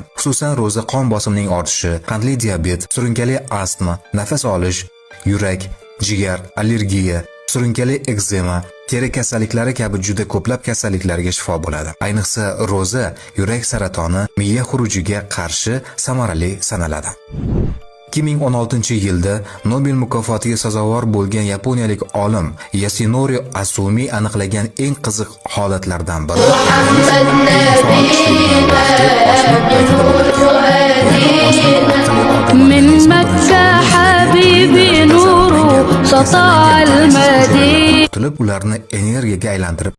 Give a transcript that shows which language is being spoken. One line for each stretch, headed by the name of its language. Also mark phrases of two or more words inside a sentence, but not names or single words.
Uzbek: Xususan, ro'za qon bosimining ortishi, qandli diabet, surunkali astma, nafas olish, yurak, jigar, allergiya, surunkali ekzema, teri kasalliklari kabi juda ko'plab kasalliklarga shifo bo'ladi. Ayniqsa, ro'za yurak saratoni, miya xurujiga qarshi samarali sanaladi. 2016-yilda Nobel mukofotiga sazovor bo'lgan yaponiyalik olim Yasunori Asumi aniqlagan eng qiziq holatlardan biri
Arabic: من مكة حبيبي نور سطع المدينة
Uzbek: ularni energiyaga aylantirib